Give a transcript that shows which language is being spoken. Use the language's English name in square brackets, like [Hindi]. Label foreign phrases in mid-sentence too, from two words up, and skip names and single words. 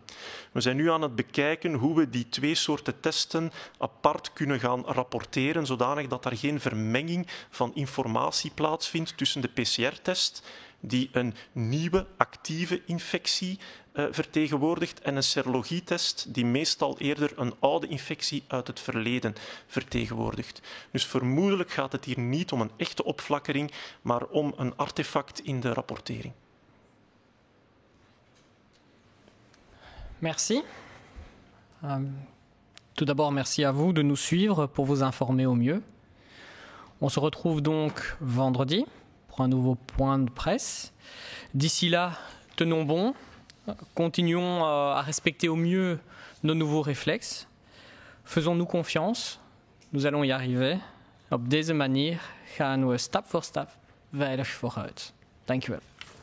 [Dutch] We zijn nu aan het bekijken hoe we die 2 soorten testen apart kunnen gaan rapporteren, zodanig dat er geen vermenging van informatie plaatsvindt tussen de PCR-test, die een nieuwe actieve infectie vertegenwoordigt, en een serologietest, die meestal eerder een oude infectie uit het verleden vertegenwoordigt. Dus vermoedelijk gaat het hier niet om een echte opflakkering, maar om een artefact in de rapportering. [French] Merci. Tout d'abord, merci à vous de nous suivre pour vous informer au mieux. On se retrouve donc vendredi pour un nouveau point de presse. D'ici là, tenons bon, continuons à respecter au mieux nos nouveaux réflexes. Faisons-nous confiance, nous allons y arriver. [Dutch] Op deze manier gaan we stap voor stap veilig vooruit. Dank u wel.